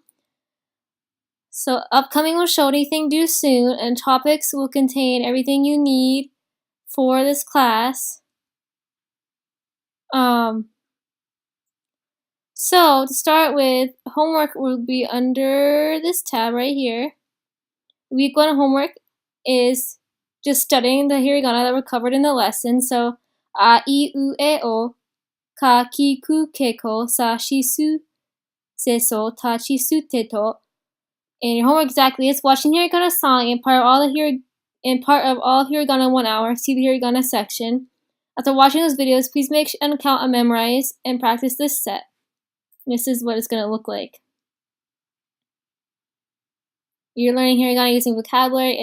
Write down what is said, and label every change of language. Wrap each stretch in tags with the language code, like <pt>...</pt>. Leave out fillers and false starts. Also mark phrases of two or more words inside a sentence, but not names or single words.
<en>So upcoming will show anything due soon, and topics will contain everything you need for this class. So to start with, homework will be under this tab right here. Week 1 homework is just studying the hiragana that were covered in the lesson.</en> <ja>So あ、い、う、え、お、か、き、く、け、こ, さ、し、す、せ、そ、た, ち、す, て、と.</ja> <en>And your homework exactly is watching hiragana song and part of all hiragana 1 hour. See the hiragana section. After watching those videos, please make an account and memorize and practice this set. This is what it's going to look like. You're learning hiragana using vocabulary.</en>